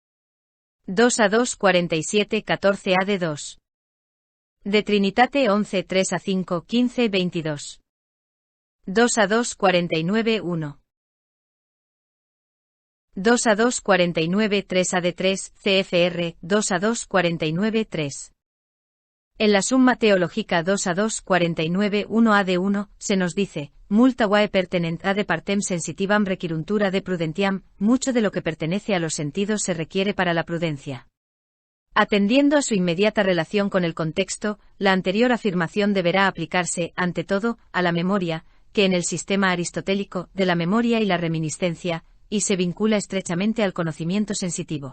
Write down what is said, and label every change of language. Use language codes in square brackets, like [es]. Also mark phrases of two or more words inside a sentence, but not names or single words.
[es] 2-2 47 14 AD2. De Trinitate 11 3-5 15 22. 2-2 49 1. 2-2 49 3 AD3, CFR, 2-2 49 3. En la Summa Theologica 2-2 49 1 AD1, se nos dice: [la] multa vae pertenent ad partem sensitivam requiruntur ad prudentiam, [es] mucho de lo que pertenece a los sentidos se requiere para la prudencia. Atendiendo a su inmediata relación con el contexto, la anterior afirmación deberá aplicarse, ante todo, a la memoria, que en el sistema aristotélico, de la memoria y la reminiscencia, y se vincula estrechamente al conocimiento sensitivo.